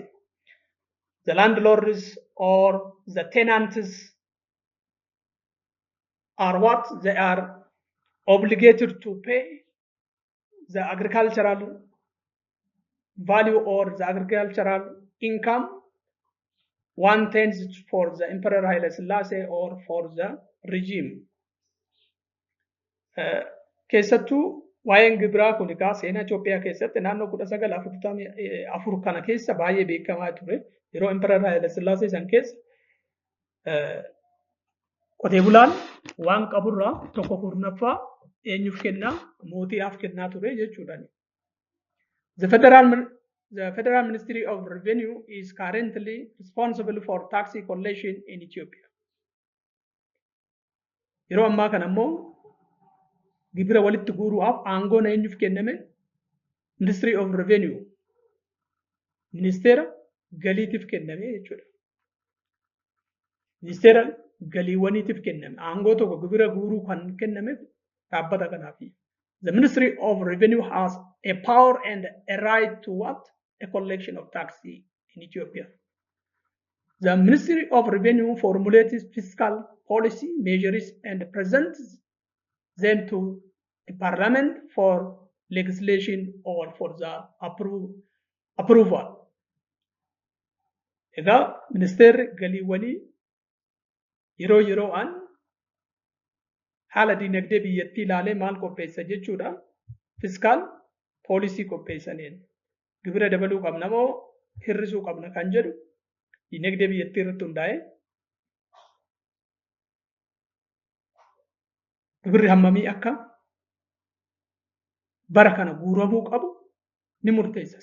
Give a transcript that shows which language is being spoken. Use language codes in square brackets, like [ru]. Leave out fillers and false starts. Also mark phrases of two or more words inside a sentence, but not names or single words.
[en] The landlords or the tenants are what they are obligated to pay the agricultural value or the agricultural income 1/10 for the Emperor Haile Selassie or for the regime. [om] Keessattuu waa'een gibiraa kun egaa seenaa Itoophiyaa keessatti naannoo 1944 kana keessa baay'ee beekamaa ture. Yeroo Emperor Haile Selassie san keessa qotee bulaan waan qaburraa tokko kurnaffaa eenyuuf kennaa mootiidhaaf kennaa ture jechuudha. [en] The Federal Ministry of Revenue is currently responsible for tax collection in Ethiopia. [om] Yeroo ammaa kana immoo gibira walitti guuruudhaaf aangoon eenyuuf kenname? Ministry of Revenue. Ministeera galiitiif kenname jechuudha. Ministeera galiiwwaniitiif kenname. Aangoo tokko gibira guuruu kan kenname dhaabbata kanaafi. [en] The Ministry of Revenue has a power and a right to what? A collection of tax in Ethiopia. The Ministry of Revenue formulates fiscal policy measures and presents them to the Parliament for legislation or for the approval. [om] Egaa ministeerri galiiwwanii yeroon haala dinagdee biyyattii ilaalee maal qopheessa jechuudha. [en] Fiskaal poolisii [om] qopheessaniin gibira dabaluu qabna moo hir'isuu qabna kan jedhu dinagdee biyyattii irratti hundaa'ee gibirri hammamii akka bara kana guuramuu qabu ni murteessa.